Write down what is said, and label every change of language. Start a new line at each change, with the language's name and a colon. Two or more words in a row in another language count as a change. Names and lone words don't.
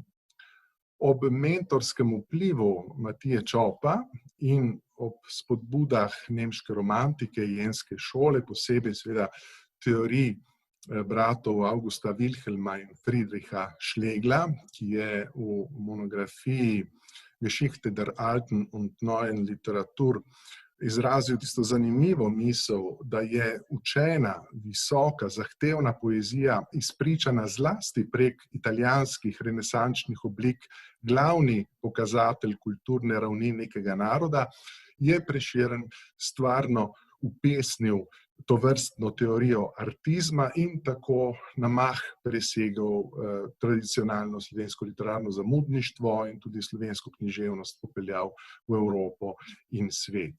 Slovenian: Ob mentorskem vplivu Matije Čopa in ob spodbudah nemške romantike, jenske šole, posebej seveda teorij bratov Augusta Wilhelma in Friedricha Schlegla, ki je v monografiji Geschichte der alten und neuen Literatur izrazil tisto zanimivo misel, da je učena, visoka, zahtevna poezija izpričana zlasti prek italijanskih renesančnih oblik, glavni pokazatelj kulturne ravni nekega naroda, je Prešeren stvarno upesnil tovrstno teorijo artizma in tako na mah presegel tradicionalno slovensko literarno zamudništvo in tudi slovensko književnost popeljal v Evropo in svet.